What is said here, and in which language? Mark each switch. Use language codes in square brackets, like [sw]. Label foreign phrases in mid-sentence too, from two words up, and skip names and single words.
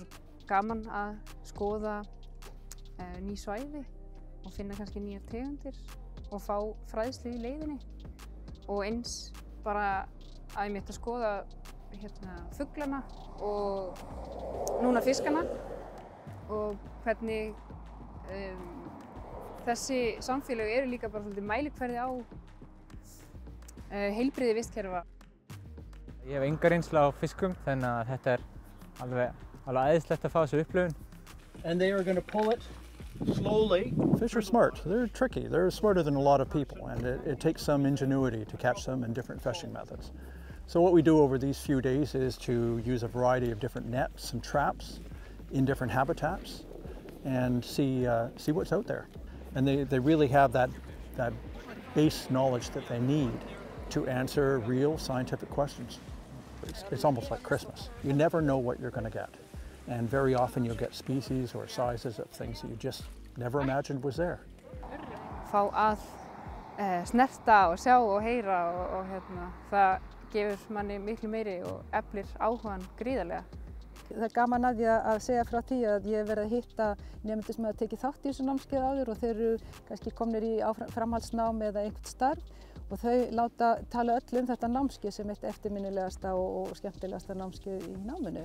[is] svo gaman að skoða ný svæði og finna kannski nýjar tegundir og fá fræðslu í leiðinni og eins bara að ég mitt að skoða fuglana og núna fiskana og hvernig þessi samfélög eru líka bara svolítið mælikvarði á heilbrigði vistkerfa. Ég hef enga reynslu á fiskum þannig að þetta alveg æðislegt að fá þessu upplifun. [en] And they are going to pull it slowly. Fish are smart. They're tricky. They're smarter than a lot of people, and it takes some ingenuity to catch them in different fishing methods. So what we do over these few days is to use a variety of different nets and traps in different habitats and see what's out there. And they really have that base knowledge that they need to answer real scientific questions. It's almost like Christmas. You never know what you're going to get. And very often you'll get species or sizes of things that you just never imagined was there. [is] Fá að snerta og sjá og heyra og það gefur manni miklu meiri og eflir áhugann gríðarlega. Það er gaman að því að segja frá því að ég hef verið að hitta nemendur sem hafa tekið þátt í þessu námskeið áður og þeir eru kannski komnir í framhaldsnám eða einhvert starf og þau tala öll þetta námskeið sem eitt eftirminnilegasta og skemmtilegasta námskeið í náminu.